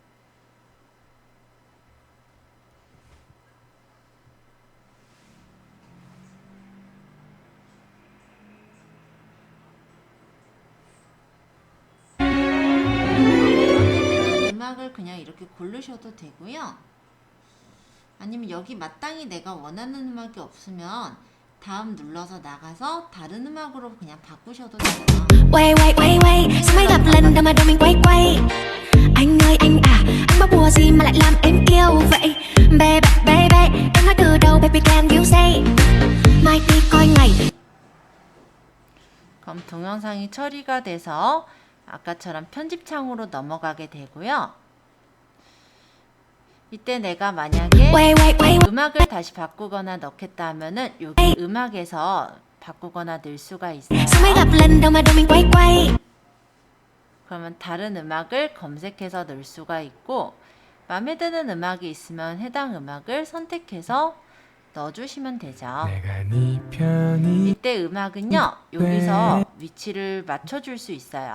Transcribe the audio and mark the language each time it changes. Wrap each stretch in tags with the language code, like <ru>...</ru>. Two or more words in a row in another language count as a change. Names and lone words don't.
<ko>음악을 그냥 이렇게 고르셔도 되고요. 아니면 여기 마땅히 내가 원하는 음악이 없으면 다음 눌러서 나가서 다른 음악으로 그냥 바꾸셔도 돼요.</ko> <vi>Quay quay quay quay sao mới gặp lần đâu mà đầu mình quay quay anh ơi anh à anh bao bùa gì mà lại làm em yêu vậy</vi> <en>baby baby</en> <vi>em nói từ đầu</vi> <en>baby can you say</en> <vi>mai đi coi ngày</vi> <ko>그럼 동영상이 처리가 돼서 아까처럼 편집창으로 넘어가게 되고요. 이때 내가 만약에</ko> <vi>quay quay quay</vi> <ko>음악을 다시 바꾸거나 넣겠다 하면은 여기 음악에서 바꾸거나 넣을 수가 있어요.</ko> <vi>sao mới gặp lần đâu mà đầu mình quay quay</vi> <ko>그러면 다른 음악을 검색해서 넣을 수가 있고, 마음에 드는 음악이 있으면 해당 음악을 선택해서 넣어주시면 되죠. 내가 네 편이 이때 음악은요, 여기서 위치를 맞춰줄 수 있어요.</ko>